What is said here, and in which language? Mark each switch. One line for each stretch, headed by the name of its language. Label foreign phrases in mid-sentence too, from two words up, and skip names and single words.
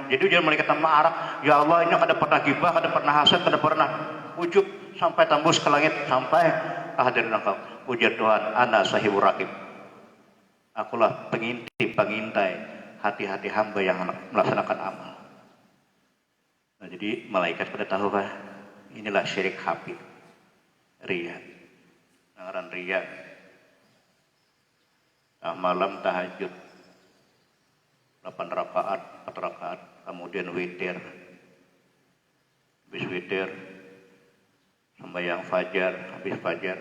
Banjar: Jadi ujar malaikat marah, ya Allah, ini kada pernah gibah, kada pernah hasad, kada pernah ujub, sampai tembus ke langit, sampai ke hadirat Engkau.
Indonesian: Ujar Tuhan,
Arabic: أنا صاحب الرقيب,
Indonesian: akulah pengintai hati-hati hamba yang melaksanakan amal. Nah, jadi malaikat pada tahu kan, inilah syirik khafi, riya.
Banjar: Ngaran riya.
Indonesian: malam tahajud 8 rakaat, 4 rakaat, kemudian witir. Habis witir sembahyang fajar, habis fajar.